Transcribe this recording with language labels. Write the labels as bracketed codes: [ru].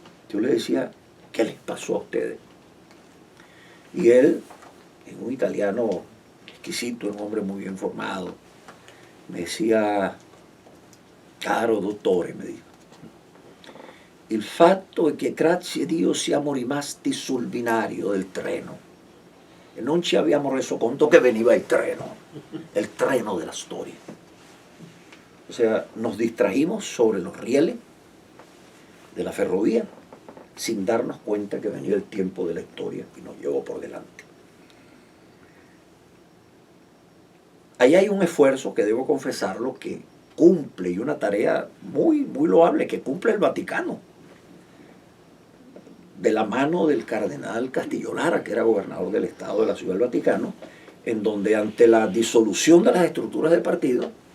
[es] Yo le decía, ¿qué les pasó a ustedes? Y él, en un italiano exquisito, un hombre muy bien formado, me decía, [it] caro dottore, [es] me dijo, [it] il fatto è che grazie a Dio siamo rimasti sul binario del treno e non ci abbiamo reso conto che veniva il treno della storia. [es] O sea, nos distrajimos sobre los rieles de la ferrovía sin darnos cuenta que venía el tiempo de la historia y nos llevó por delante. Ahí hay un esfuerzo que debo confesarlo que cumple, y una tarea muy, muy loable que cumple el Vaticano, de la mano del cardenal Castillo Lara, que era gobernador del Estado de la Ciudad del Vaticano, en donde ante la disolución de las estructuras de partido,